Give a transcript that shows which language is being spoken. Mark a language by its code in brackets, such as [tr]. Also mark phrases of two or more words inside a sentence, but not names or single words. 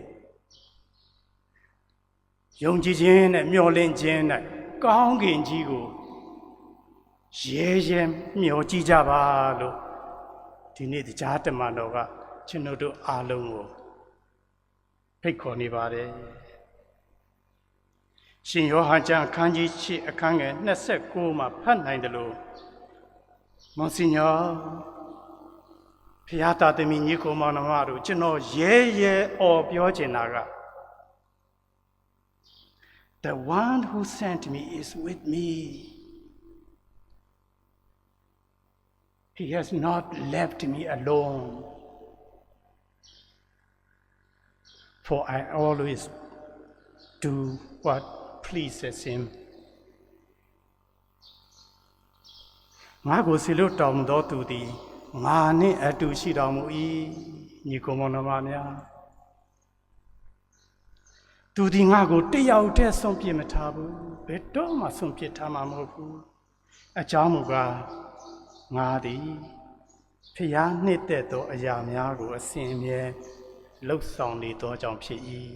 [my] ယုံကြည်ခြင်းနဲ့မျှော်လင့်ခြင်းနဲ့ကောင်းကင်ကြီးကိုရဲရဲမျှော်ကြည့်ကြပါလို့ဒီနေ့တရားတမန်တော်ကကျွန်တော်တို့အားလုံးကိုဖိတ်ခေါ်နေပါတယ် ရှင်ယောဟန်ကျမ်းအခန်းကြီး7အခန်းငယ်29မှာဖတ်နိုင်တယ်လို့မွန်စီညောဖျားသားသမီးညီကိုမောင်နှမတို့ကျွန်တော်ရဲရဲအော်ပြောချင်တာက [en] The one who sent me is with me. He has not left me alone. For I always do what pleases him. [my] ငါကိုစီလို့တောင်းတော်သူသည်ငါနှင့်အတူရှိတော်မူ၏ညီကိုမောင်နှမများသူဒီငါကိုတယောက်တည်းဆုံးပြစ်မထားဘူးဘယ်တော့မှဆုံးပြစ်ထားမှာမဟုတ်ဘူးအကြောင်းမူကားငါသည်ဖျားနှစ်သက်သောအရာများကိုအစဉ်အမြဲလှုပ်ဆောင်နေသောကြောင့်ဖြစ်၏